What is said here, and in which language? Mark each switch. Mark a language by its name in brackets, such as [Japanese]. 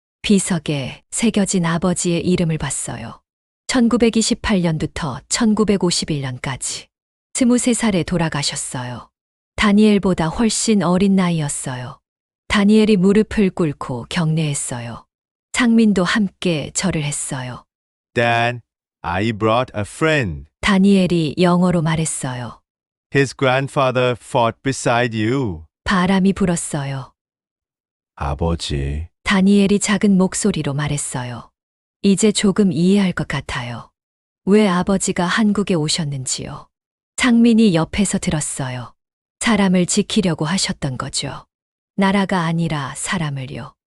[Korean] 비석에 새겨진 아버지의 이름을 봤어요. 1928년부터 1951년까지 23살에 돌아가셨어요. 다니엘보다 훨씬 어린 나이였어요. 다니엘이 무릎을 꿇고 격려했어요. 상민도 함께 절을 했어요. [English] Dad, I brought a friend. [Korean] 다니엘이 영어로 말했어요. [English] His grandfather fought beside you. [Korean] 바람이 불었어요. 아버지, 다니엘이 작은 목소리로 말했어요. 이제 조금 이해할 것 같아요. 왜 아버지가 한국에 오셨는지요. 상민이 옆에서 들었어요. 사람을 지키려고 하셨던 거죠. 나라가 아니라 사람을요.